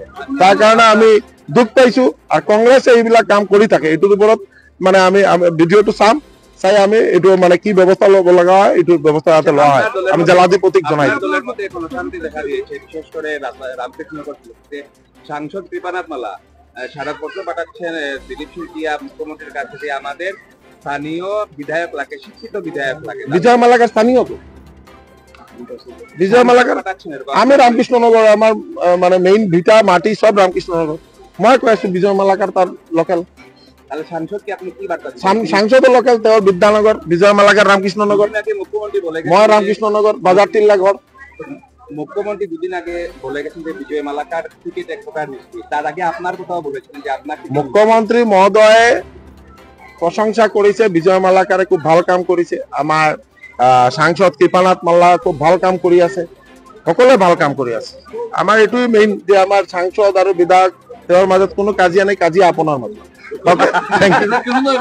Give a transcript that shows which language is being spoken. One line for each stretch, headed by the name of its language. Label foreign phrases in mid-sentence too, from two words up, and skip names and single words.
Assamese: তাৰ কাৰণে আমি দুখ পাইছো। আৰু কংগ্ৰেছে এইবিলাক কাম কৰি থাকে। এইটোৰ ওপৰত মানে আমি ভিডিঅ'টো চাম, চাই আমি এইটো মানে কি ব্যৱস্থা ল'ব লগা হয় এইটো ব্যৱস্থা যাতে লোৱা হয় আমি জেলাধিপতিক জনাই দিম।
Bangla: সাংসদ কৃপানাথ মালা স্মারকপত্র পাঠাচ্ছেন দিলীপ সিংটিয়া মুখ্যমন্ত্রীর কাছে যে আমাদের স্থানীয় বিধায়ক লাগে, শিক্ষিত বিধায়ক লাগে। বিজয় মালাকার স্থানীয় তো বিজয় মালাকার, আমি রামকৃষ্ণনগর, আমার মানে মেইন ভিটা মাটি সব রামকৃষ্ণনগর।
Assamese: মই কৈ আছো বিজয় মালাকার তার লোকাল।
Bangla: তাহলে সাংসদ কি আপনি কি বার্তা
Assamese: সাংসদ লোকাল, তেওঁৰ বিদ্যানগর। বিজয় মালাকার রামকৃষ্ণনগর,
Bangla: মুখ্যমন্ত্রী বলে
Assamese: মই রামকৃষ্ণনগর বাজার টিল্লা ঘর।
Bangla: মুখ্যমন্ত্রী দুদিন আগে বলে গেছেন যে বিজয় মালাকার টিকিট এক প্রকার নিশ্চিত। তার আগে আপনার কোথাও বলেছিলেন যে আপনার মুখ্যমন্ত্রী মহোদয়ে প্রশংসা করেছে, বিজয় মালাকারে খুব ভাল কাম করেছে।
Assamese: আমার সাংসদ কৃপানাথ মাল্লা খুব ভাল কাম কৰি আছে, সকলোৱে ভাল কাম কৰি আছে। আমাৰ এইটোৱে মেইন যে আমাৰ সাংসদ আৰু বিধায়ক তেওঁৰ মাজত কোনো কাজিয়া নাই, কাজিয়া আপোনাৰ মাজত।
English: thank you.